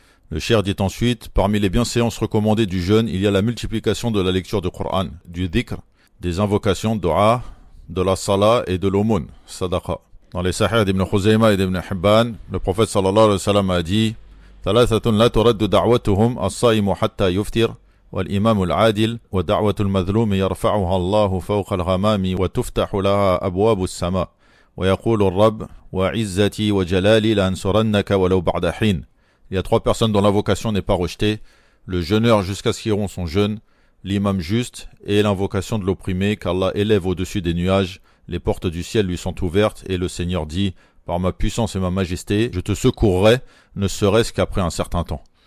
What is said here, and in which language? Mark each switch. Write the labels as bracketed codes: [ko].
[fr] Le Cheikh dit ensuite: parmi les bienséances recommandées du jeûne, il y a la multiplication de la lecture du Coran, du dhikr, des invocations, dua, de la salat et de l'aumône, sadaqa. Dans les sahih d'Ibn Khuzayma et d'Ibn Hibban, le prophète sallallahu alayhi wa sallam a dit: [ar] thalathatun la turaddu da'watuhum as-sa'imu hatta yuftir والإمام العادل ودعوة المظلوم يرفعها الله فوق الغمام وتفتح لها أبواب السماء ويقول الرب وعزتي وجلالي لأنصرنك ولو بعد حين. [fr] Il y a 3 personnes dont l'invocation n'est pas rejetée: le jeûneur jusqu'à ce qu'il rompt son jeûne, l'imam juste et l'invocation de l'opprimé qu'Allah élève au-dessus des nuages. Les portes du ciel lui sont ouvertes et le Seigneur dit: par ma puissance et ma majesté, je te secourrai, ne serait-ce qu'après un certain temps.